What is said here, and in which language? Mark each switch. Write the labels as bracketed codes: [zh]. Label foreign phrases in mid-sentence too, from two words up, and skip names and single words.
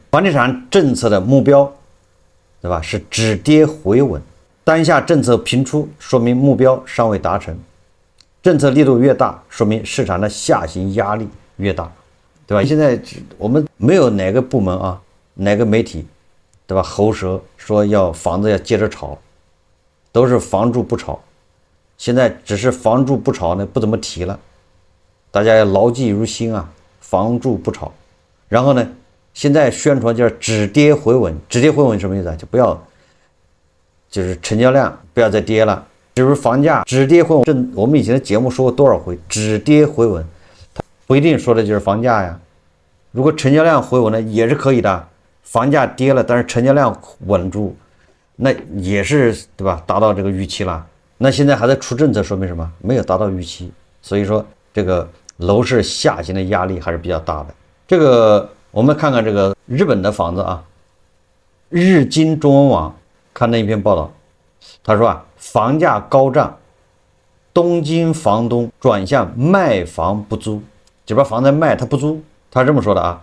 [zh] 房地產政策的目標，對吧？是止跌回穩。當下政策频出，說明目標尚未達成。政策力度越大，說明市場的下行壓力越大，對吧？現在我们沒有哪個部門哪個媒體，對吧？喉舌說要房子要接着炒，都是房住不炒。現在只是房住不炒呢，不怎麼提了。大家要牢記如心房住不炒。然後呢，現在宣傳叫止跌回穩。止跌回穩什麼意思就不要，就是成交量不要再跌了。至於房價止跌回穩，我們以前的節目說過多少回，止跌回穩，它不一定說的就是房價呀。如果成交量回穩呢，也是可以的。房價跌了，但是成交量穩住，那也是对吧？達到這個預期了。那現在還在出政策，說明什麼？沒有達到預期。所以說這個樓市下行的壓力還是比較大的。這個我們看看這個日本的房子日經中文網看那一篇報道，他說房價高漲， 東京房東轉向賣房不租，這邊房子賣他不租，他這麼說的啊。